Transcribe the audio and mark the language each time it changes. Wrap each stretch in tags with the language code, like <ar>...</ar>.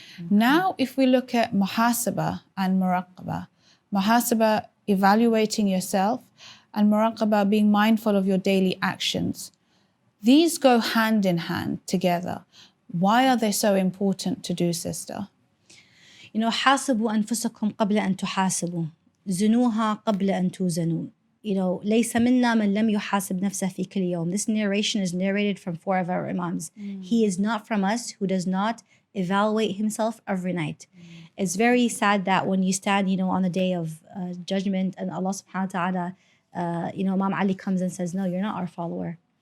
<en>Now, if we look at muhasaba and muraqaba, muhasaba, evaluating yourself, and muraqaba, being mindful of your daily actions. These go hand in hand together. Why are they so important to do, sister? You know,</en> <ar>حاسبوا أنفسكم قبل أن تحاسبوا زنوها قبل أن توزنوا.</ar> <en>You know,</en> <ar>ليس منا من لم يحاسب نفسه في كل يوم.</ar> <en>This narration is narrated from 4 of our imams. He is not from us who does not evaluate himself every night. It's very sad that when you stand, you know, on the day of judgment, and Allah subhanahu wa ta'ala, you know, Imam Ali comes and says, no, you're not our follower.</en>